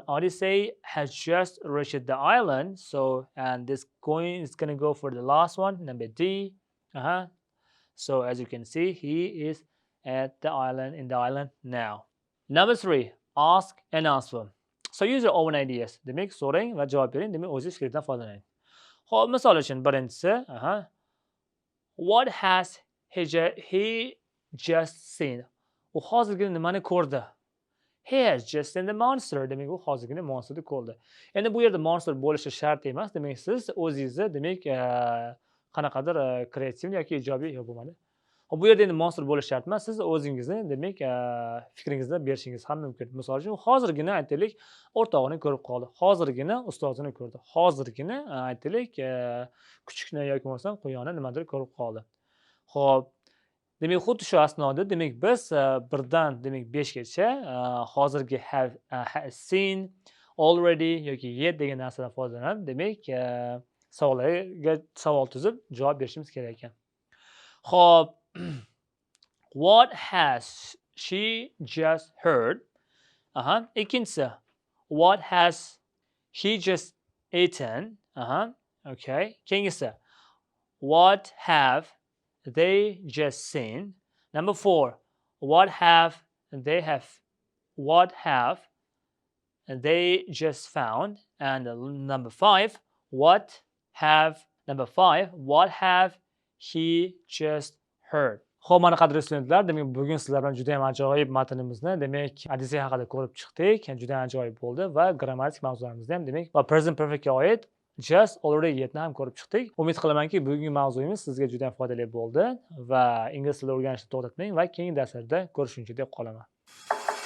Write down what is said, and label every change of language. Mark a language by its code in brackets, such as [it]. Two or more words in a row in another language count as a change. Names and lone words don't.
[en] Odyssey has just reached the island. So and this coin is gonna go for the last one, number D. So as you can see, he is at the island in the island now. Number 3, ask and answer. So use your own ideas. [uz] Demek so'rang va javob bering. Demek o'zingiz fikrdan foydalaning. Xo'p, misol uchun birinchisi, [en] what has he just seen? [uz] U hozirgina nimani ko'rdi? [en] He has just seen the monster. [uz] Demak, u hozirgina monsterni ko'rdi. Endi bu yerda monster bo'lishi shart emas. Demak, siz o'zingizni demak qanaqadir kreativ yoki ijobiy bo'lmadi. Bu yerda endi monster bo'lishi shart emas. Siz o'zingizni demak fikringizni berishingiz ham mumkin. Misol uchun hozirgina aytaylik, o'rtog'ini ko'rib qoldi. Hozirgina ustozini ko'rdi. Hozirgina aytaylik, kuchukni yoki bo'lmasam quyonni nimadir ko'rib qoldi. Xo'p, demak xuddi shu asnoda demak biz 1 dan demak 5 gacha hozirgi [en] have seen, [uz] already yoki yet degan narsadan foydalanib demak savollarga savol tuzib javob berishimiz kerak ekan. Xo'p, [en] what has she just heard? [uz] Ikkinchisi, [en] what has he just eaten? Okay. [uz] Keyingisi, [en] what have they just seen? Number 4, what have they just found, and number 5, what have he just heard. [uz] Xo'p, mana qadrli studentlar, demak bugun sizlar bilan juda ham ajoyib matnimizni, demak Odysseus haqida ko'rib chiqdik. Juda ham ajoyib bo'ldi va grammatik mavzularimizni ham, demak, va [en] present perfectga [uz] oid just, already yetni ham ko'rib chiqdik. Umid qilamanki, bugungi mavzuyimiz sizga juda ham foydali bo'ldi va ingliz tilini o'rganishni to'xtatmang va keyingi darslarda ko'rishguncha deb qolaman.